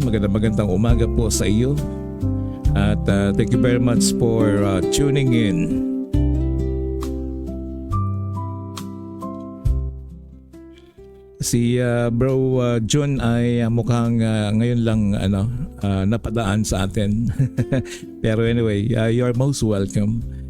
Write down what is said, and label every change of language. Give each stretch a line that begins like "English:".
Filipino: Magandang umaga po sa iyo.
English: At thank you very much for tuning in.
Filipino: Si Bro John ay mukhang ngayon lang napadaan sa atin.
English: Pero anyway, you're most welcome.